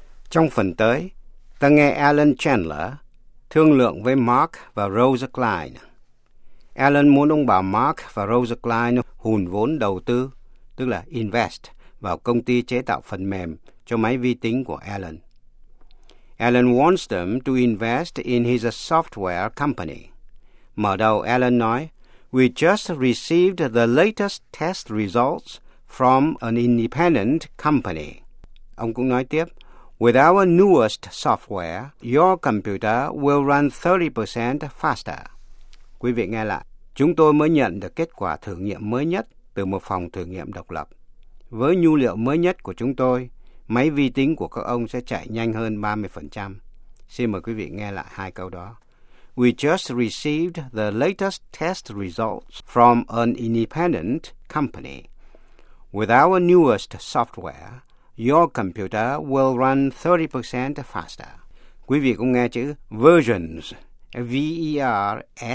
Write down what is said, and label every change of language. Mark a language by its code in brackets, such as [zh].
[vi] Trong phần tới, ta nghe Alan Chandler thương lượng với Mark và Rosa Klein. Alan muốn ông bà Mark và Rosa Klein hùn vốn đầu tư, tức là invest, vào công ty chế tạo phần mềm cho máy vi tính của Alan. [en] Alan wants them to invest in his software company. [vi] Mở đầu, Alan nói, [en] "We just received the latest test results from an independent company." [vi] Ông cũng nói tiếp, [en] "With our newest software, your computer will run 30% faster." [vi] Quý vị nghe lại, chúng tôi mới nhận được kết quả thử nghiệm mới nhất từ một phòng thử nghiệm độc lập. Với nhu liệu mới nhất của chúng tôi, máy vi tính của các ông sẽ chạy nhanh hơn 30%. Xin mời quý vị nghe lại hai câu đó. [en] We just received the latest test results from an independent company. With our newest software, your computer will run 30% faster. [vi] Quý vị cũng nghe chữ versions. V-E-R-S-I-O-N-S.